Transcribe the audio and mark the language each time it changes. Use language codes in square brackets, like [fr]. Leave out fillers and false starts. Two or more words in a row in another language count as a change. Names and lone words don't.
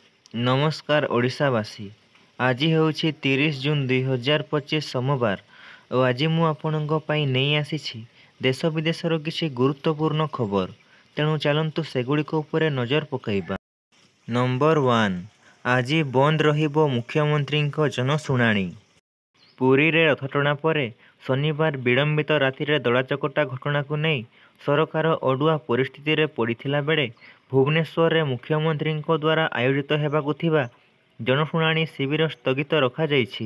[or] ନମସ୍କାର ଓଡ଼ିଶାବାସୀ। ଆଜି ହେଉଛି 30 ଜୁନ 2025 ସୋମବାର ଆଉ ଆଜି ମୁଁ आपणଙ୍କ ପାଇଁ ନେଇ ଆସିଛି ଦେଶ ବିଦେଶର କିଛି ଗୁରୁତ୍ୱପୂର୍ଣ୍ଣ ଖବର। ତେଣୁ ଚାଲନ୍ତୁ ସେଗୁଡ଼ିକ ଉପରେ ନଜର ପକାଇବା। ନମ୍ବର 1, ଆଜି ବନ୍ଦ ରହିବ ମୁଖ୍ୟମନ୍ତ୍ରୀଙ୍କ ଜନଶୁଣାଣି। ପୁରୀରେ ରଥଟଣା ପରେ ଶନିବାର ବିଳମ୍ବିତ ରାତିରେ ଦଳାଚକଟା ଘଟଣାକୁ ନେଇ ସରକାର ଅଡୁଆ ପରିସ୍ଥିତିରେ ପଡ଼ିଥିଲା ବେଳେ ଭୁବନେଶ୍ୱରରେ ମୁଖ୍ୟମନ୍ତ୍ରୀଙ୍କ ଦ୍ୱାରା ଆୟୋଜିତ ହେବାକୁ ଥିବା ଜନଶୁଣାଣି ଶିବିର ସ୍ଥଗିତ ରଖାଯାଇଛି।